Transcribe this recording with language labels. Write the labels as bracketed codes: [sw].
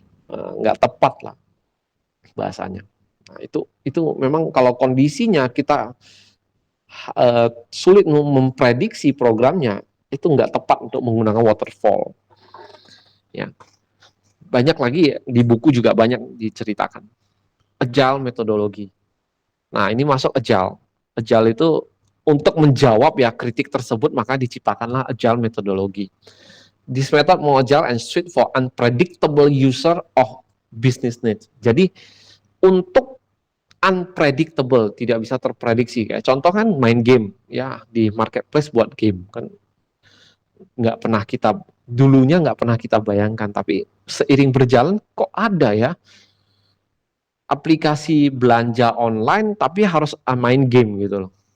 [id] Nggak tepat lah bahasanya. Nah, itu memang kalau kondisinya kita sulit memprediksi programnya, itu nggak tepat untuk menggunakan waterfall. Ya, banyak lagi di buku juga banyak diceritakan. Agile metodologi. Nah, ini masuk agile. Agile itu untuk menjawab ya kritik tersebut, maka diciptakanlah agile metodologi. [en] This method more agile and suit for unpredictable user of business needs. [id] Jadi untuk unpredictable, tidak bisa terprediksi. Kayak contoh kan main game ya, di marketplace buat game kan dulunya nggak pernah kita bayangkan, tapi seiring berjalan kok ada ya aplikasi belanja online tapi harus main game gitu loh.